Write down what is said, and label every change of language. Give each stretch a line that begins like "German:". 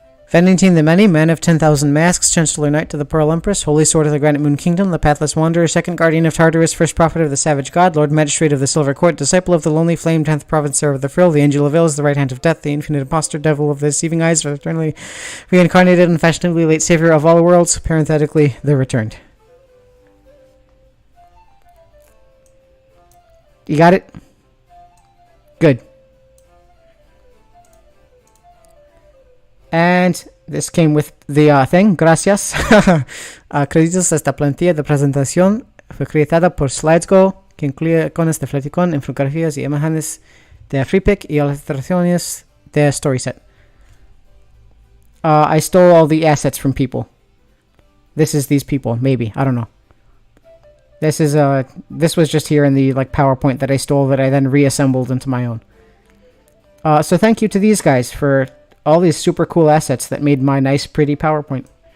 English: Venentine the Many, Man of 10,000 Masks, Chancellor Knight to the Pearl Empress, Holy Sword of the Granite Moon Kingdom, the Pathless Wanderer, Second Guardian of Tartarus, First Prophet of the Savage God, Lord Magistrate of the Silver Court, Disciple of the Lonely Flame, 10th Provincer of the Frill, the Angel of Ills, the Right Hand of Death, the Infinite Impostor, Devil of the Deceiving Eyes, eternally reincarnated and fashionably late Savior of all worlds, parenthetically, the Returned. You got it? Good. And this came with the thing.
Spanish: Gracias. Créditos a esta plantilla de presentación fue creada por SlidesGo, que incluye iconos de Fleticon, infografías y imágenes de FreePic y ilustraciones de StorySet.
English: I stole all the assets from people. This is these people, maybe. I don't know. This was just here in the PowerPoint that I stole that I then reassembled into my own. So thank you to these guys for all these super cool assets that made my nice, pretty PowerPoint.